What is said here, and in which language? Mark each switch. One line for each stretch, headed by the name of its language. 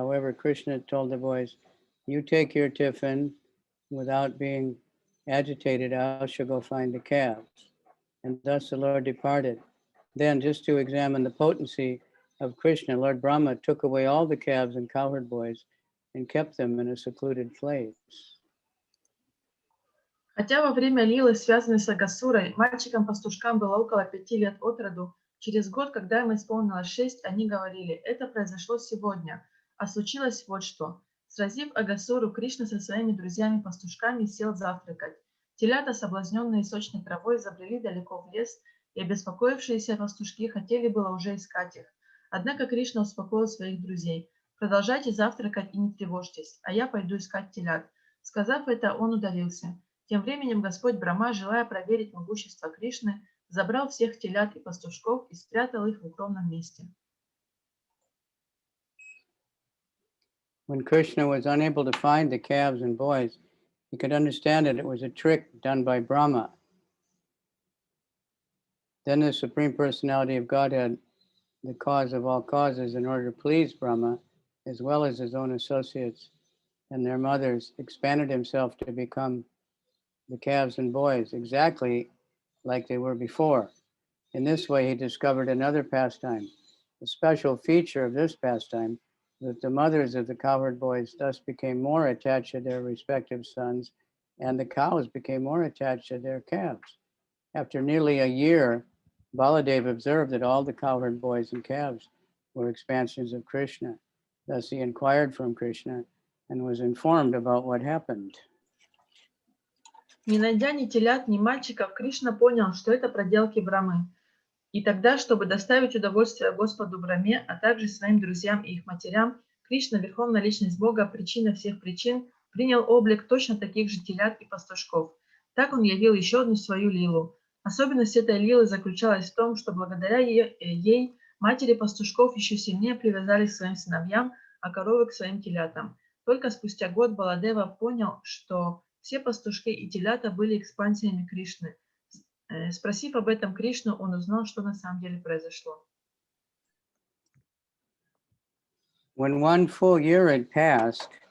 English: However, Krishna told the boys, you take your tiffin without being agitated, I shall go find the calves. And thus the Lord departed. Then, just to examine the potency of Krishna, Lord Brahma took away all the calves and cowherd boys and kept them in a secluded place.
Russian: Хотя во время лилы, связанной с Агхасурой, мальчикам-пастушкам было около 5 лет от роду, через год, когда им исполнилось 6, они говорили, это произошло сегодня, а случилось вот что. Сразив Агхасуру, Кришна со своими друзьями-пастушками сел завтракать. Телята, соблазненные сочной травой, забрели далеко в лес, и обеспокоившиеся пастушки хотели было уже искать их. Однако Кришна успокоил своих друзей. Продолжайте завтракать и не тревожьтесь, а я пойду искать телят. Сказав это, он удалился. Тем временем Господь Брахма, желая проверить могущество Кришны, забрал всех телят и пастушков и спрятал их в укромном месте.
English: When Krishna was unable to find the calves and boys, he could understand that it was a trick done by Brahma. Then the Supreme Personality of Godhead, the cause of all causes, in order to please Brahma, as well as his own associates and their mothers, expanded himself to become the calves and boys exactly like they were before. In this way, he discovered another pastime. The special feature of this pastime was that the mothers of the cowherd boys thus became more attached to their respective sons, and the cows became more attached to their calves. After nearly a year, Baladev observed that all the cowherd boys and calves were expansions of Krishna. Thus he inquired from Krishna and was informed about what happened.
Russian: Не найдя ни телят, ни мальчиков, Кришна понял, что это проделки Брамы. И тогда, чтобы доставить удовольствие Господу Брахме, а также своим друзьям и их матерям, Кришна, Верховная Личность Бога, причина всех причин, принял облик точно таких же телят и пастушков. Так он явил еще одну свою лилу. Особенность этой лилы заключалась в том, что благодаря ей матери пастушков еще сильнее привязались к своим сыновьям, а коровы к своим телятам. Только спустя год Баладева понял, что все пастушки и телята были экспансиями Кришны. Спросив об этом Кришну, он узнал, что на самом деле произошло.
English: When 1 full year had passed,